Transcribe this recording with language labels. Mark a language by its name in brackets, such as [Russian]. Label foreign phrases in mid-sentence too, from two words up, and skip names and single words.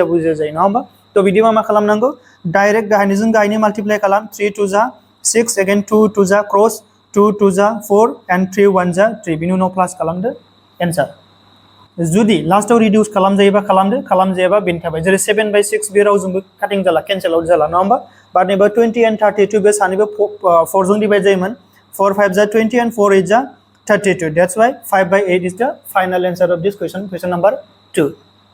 [Bodo] जायो नङा होमबा थ' बिदिबा मा खालामनांगौ डाइरेक्ट गाहायनिजों गाहायनि माल्टिप्लाइ खालाम 3 2 जा 6 again 2 2 जा क्रस 2 2 जा 4 and 3 1 जा 3 बिनि उनाव प्लास खालामदो एन्सार जुदि लास्टाव रिडिउस खालामजायोबा खालामदो खालामजायाबा बेनि थाबाय जेरै 7/6 बे रावजोंबो काटिं जाला [English] cancel out [Bodo] जाला नङा होमबा बाट नैबे 20 and 32 बे सानैबो 4 जों डिवाइड जायोमोन 4 5 जा 20 and 4 8 जा 32 [English] that's why 5/8 is the final answer of this question number 2